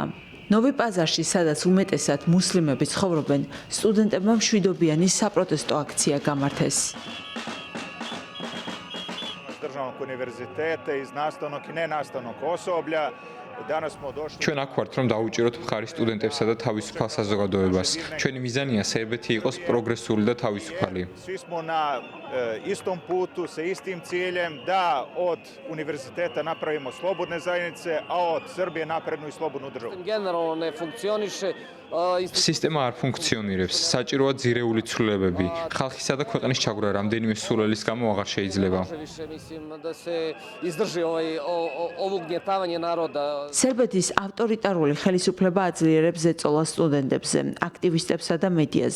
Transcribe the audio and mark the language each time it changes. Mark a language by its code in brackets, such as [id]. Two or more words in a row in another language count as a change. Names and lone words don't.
[ka] ნოვი პაზარში, სადაც უმეტესად მუსლიმები ცხოვრობენ, სტუდენტებმა მშვიდობიანი საპროტესტო აქცია გამართეს. ჩვენ აქ ვართ, რომ დავუჭიროთ მხარი სტუდენტებსა და თავისუფალ საზოგადოებას. ჩვენი მიზანია სერბეთი იყოს პროგრესული და თავისუფალი. [sr] Istom putu sa istim ciljem da od univerziteta napravimo slobodne zajednice, a od Srbije naprednu i slobodnu državu. Generalno ne funkcioniše. [ka] სისტემა არ ფუნქციონირებს. საჭიროა ძირეული ცვლილებები. ხალხისა და ქვეყნის ჩაგვრა რამდენიმე სულელის გამო აღარ შეიძლება. სერბეთის ავტორიტარული ხელისუფლება აძლიერებს ზეწოლას სტუდენტებზე, აქტივისტებსა და მედიაზე.